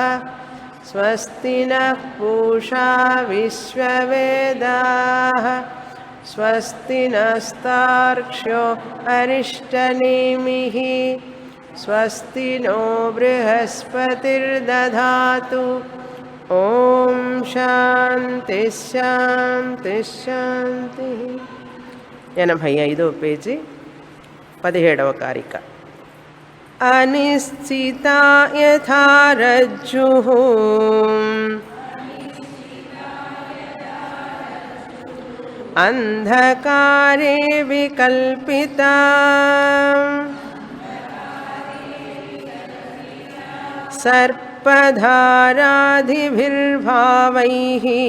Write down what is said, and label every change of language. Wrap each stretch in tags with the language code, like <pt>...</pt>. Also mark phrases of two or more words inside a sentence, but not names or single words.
<sa>स्वस्ति नः पूषा विश्ववेदाः स्वस्ति नस्तार्क्ष्यो अरिष्टनेमिः स्वस्ति नो बृहस्पतिर्दधातु ॐ शान्ति शान्ति शान्तिः</sa> <te>85వ పేజీ 17వ కారిక</te> <sa>అనిశ్చితా యథా రజ్జుః అంధకారే వికల్పితా సర్పధారాదిభిర్భావైః</sa>